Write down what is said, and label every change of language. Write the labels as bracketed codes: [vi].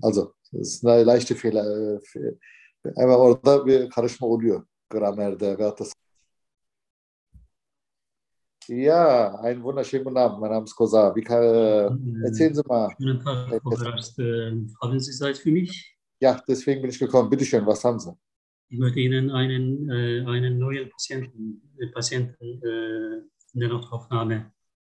[de] Also, das ist eine leichte Fehler. Einmal [tr] orada bir karışma oluyor gramerde, Galatasaray. [de] Ja, einen wunderschönen guten Abend. Mein Name ist Kosa. Erzählen Sie mal. Schönen Tag, Frau Herbst. Haben Sie Zeit für mich? Ja, deswegen bin ich gekommen. Bitte schön, was haben Sie? Ich möchte Ihnen einen neuen Patienten in der Notaufnahme